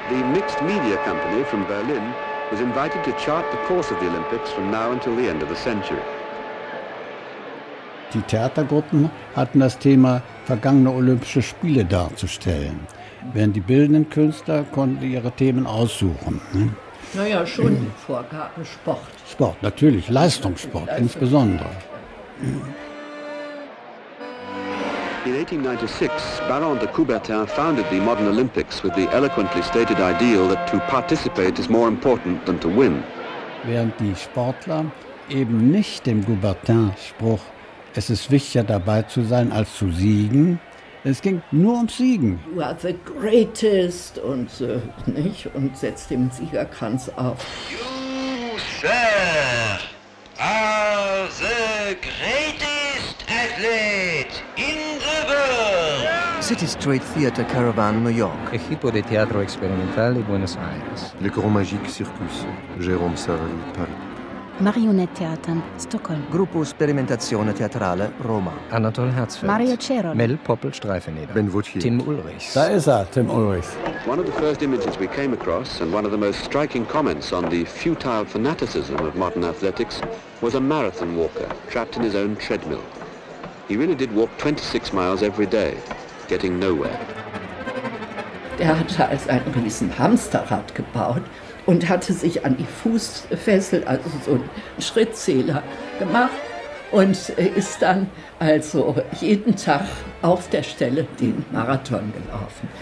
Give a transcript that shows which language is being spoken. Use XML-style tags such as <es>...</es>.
<en>The Mixed Media Company from Berlin was invited to chart the course of the Olympics from now until the end of the century.</en> <de>Die Theatergruppen hatten das Thema, vergangene Olympische Spiele darzustellen. Während die bildenden Künstler konnten ihre Themen aussuchen. Naja, schon die Vorgaben, Sport. Sport, natürlich, Leistungssport insbesondere.</de> <en>In 1896, Baron de Coubertin founded the modern Olympics with the eloquently stated ideal that to participate is more important than to win.</en> <de>Während die Sportler eben nicht dem Coubertin-Spruch, es ist wichtiger dabei zu sein als zu siegen, es ging nur ums Siegen.</de> <en>You are the greatest</en> <de>und so, nicht? Und setzt dem Siegerkranz auf.</de> <en>You, sir, are the greatest athlete in. City Street Theatre Caravan, New York.</en> <es>Equipo de Teatro Experimentale, Buenos Aires.</es> <fr>Le Grand Magique Circus, Jérôme Savary, Paris.</fr> <en>Marionette Theater, Stockholm.</en> <it>Gruppo Sperimentazione Teatrale, Roma.</it> <en>Anatole Herzfeld. Mario Cerol. Mel Poppel, Streifeneder. Ben Wuchier. Tim Ulrichs.</en> <de>Da ist er, Tim Ulrichs.</de> <en>One of the first images we came across and one of the most striking comments on the futile fanaticism of modern athletics was a marathon walker trapped in his own treadmill. He really did walk 26 miles every day. Getting nowhere.</en> <de>Der hatte also ein riesen Hamsterrad gebaut und hatte sich an die Fußfessel, also so einen Schrittzähler gemacht und ist dann also jeden Tag auf der Stelle den Marathon gelaufen.</de>